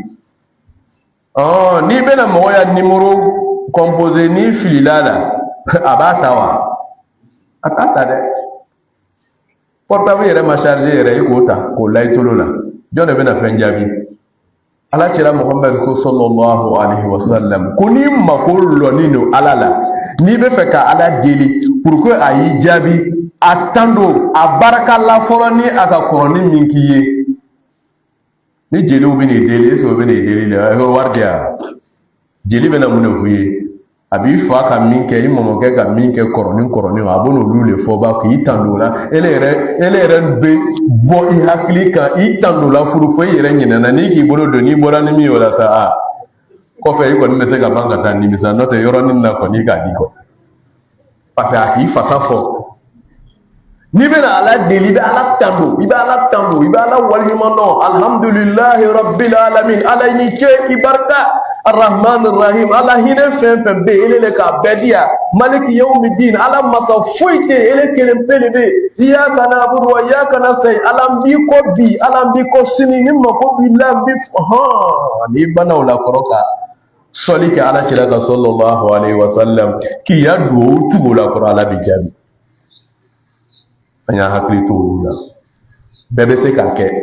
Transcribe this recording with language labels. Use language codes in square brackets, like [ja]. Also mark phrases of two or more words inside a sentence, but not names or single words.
[bm] N'i bɛna mɔgɔ ya [fr] numéro composé [bm] n'i filila la, a b'a ta wa? A t'a ta dɛ. Portable yɛrɛ ma charger yɛrɛ i k'o ta k'o la i tolo la. Jɔn de bɛna fɛn jaabi? Ala cɛla Muhammad ko [ar] صلى الله عليه وسلم [bm] ko n'i mako lɔnnen don ala la, n'i bɛ fɛ ka ala deli [fr] pour que [bm] a y'i jaabi, a tan don a barika la fɔlɔ ni a ka kɔrɔ ni min k'i ye. Ni jeliw bɛ n'i deli, [fr] est-ce que [bm] o bɛ n'i deli la? Wari di yan. Jeli bɛna mun de f'u ye? A b'i fa ka min kɛ, i mɔmɔkɛ ka min kɛ kɔrɔnin a bɛ n'olu de fɔ ba k'i tan don la. Ele yɛrɛ bɛ bɔ i hakili kan, i tan don la furu fo i yɛrɛ ɲinɛna. N'i k'i bolo don, n'i bɔra ni min ye o la sa, kɔfɛ i kɔni bɛ se ka ban ka taa nimisa, n'o tɛ yɔrɔnin na kɔni i k'a di kɔ. [fr] Parce que [bm] a k'i fasa fɔ. N'i bɛna ala deli, i bɛ ala tan don, i bɛ ala tan don, i bɛ ala waleɲuman dɔn. [ar] الحمد لله رب العالمين. [bm] Ala ni ce i barika. [ar] الرحمن الرحيم. [bm] Ala hinɛ fɛn fɛn bɛ yen, ele le k'a bɛɛ di yan. [ar] مالك يوم الدين. [bm] Ala masa foyi tɛ yen, ele kelen pe de bɛ yen. [ar] إياك نعبد وإياك نستعين. [bm] Ala n b'i kɔ bi, ala n b'i kɔ sini, ni mako b'i la n b'i n'i banna o la kɔrɔ ka sɔli kɛ ala cɛla kan [ar] صلى الله عليه وسلم [bm] k'i ya duwawu tugu o la kɔrɔ ala b'i jaabi. An y'a hakili to olu la. Bɛɛ bɛ se k'a kɛ.